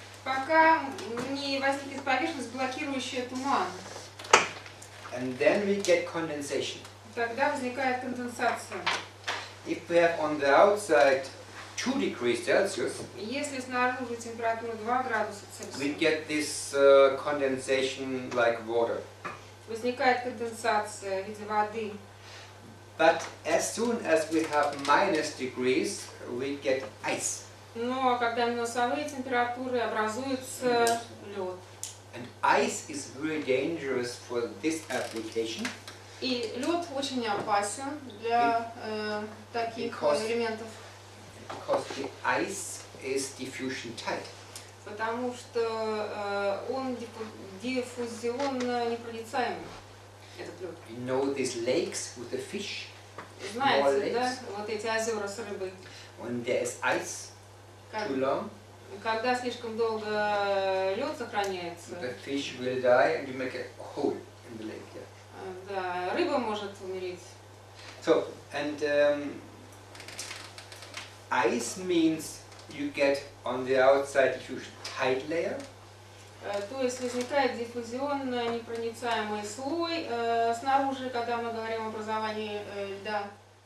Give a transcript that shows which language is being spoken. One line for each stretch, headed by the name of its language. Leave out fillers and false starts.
Russian: Пока не возникнет поверхность, блокирующая туман.
English: And then we get condensation.
Russian: Тогда возникает конденсация.
English: If we have on the outside 2 degrees Celsius,
Russian: Если снаружи температура 2 градуса
English: we
Russian: Цельсия,
English: get this condensation like water.
Russian: возникает конденсация в виде воды.
English: But as soon as we have minus degrees, we get ice.
Russian: Но когда минусовые температуры, образуется лед.
English: And ice is very dangerous for this application
Russian: И лед очень опасен для таких элементов,
English: because the ice is diffusion tight.
Russian: потому что он диффузионно непроницаемый, этот лед.
English: You know these lakes with the fish?
Russian: Знаете, да, вот эти озера с рыбой.
English: When there is ice too long,
Russian: Когда слишком долго лед сохраняется,
English: the fish will die and you make a hole in the lake. Yeah.
Russian: да, рыба может умереть.
English: So, and ice means you get on the outside diffusion tight layer,
Russian: То есть возникает диффузионно непроницаемый слой снаружи, когда мы говорим о образовании льда.